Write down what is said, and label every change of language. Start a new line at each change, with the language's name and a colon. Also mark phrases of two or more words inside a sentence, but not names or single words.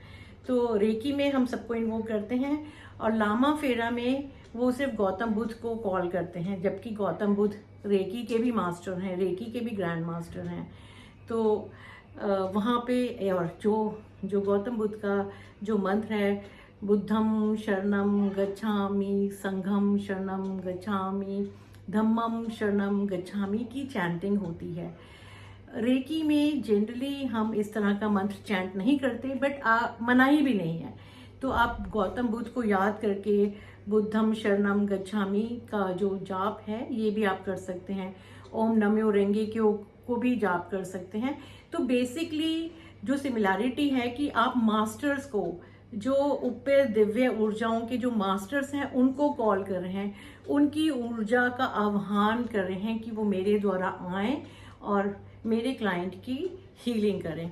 Hindi: तो रेकी में हम सबको इन्वोक करते हैं, और लामा फेरा में वो सिर्फ गौतम बुद्ध को कॉल करते हैं, जबकि गौतम बुद्ध रेकी के भी मास्टर हैं, रेकी के भी
English: grand master
Hindi: हैं। तो वहाँ पे और जो गौतम बुद्ध का जो मंत्र है,
Pali: बुद्धम शरणम गच्छामि, संघम शरणम गच्छामि, धम्मम शरणम गच्छामि
Hindi: की चैंटिंग होती है। रेकी में जनरली हम इस तरह का मंत्र चैंट नहीं करते, बट मनाही भी नहीं है। तो आप गौतम बुद्ध को याद करके
Pali: बुद्धम शरणम गच्छामि
Hindi: का जो जाप है ये भी आप कर सकते हैं। ओम नमो रेंगे को भी जाप कर सकते हैं। तो बेसिकली जो सिमिलैरिटी है कि आप मास्टर्स को, जो ऊपर दिव्य ऊर्जाओं के जो मास्टर्स हैं उनको कॉल कर रहे हैं, उनकी ऊर्जा का आह्वान कर रहे हैं कि वो मेरे द्वारा आएं और मेरे क्लाइंट की हीलिंग करें।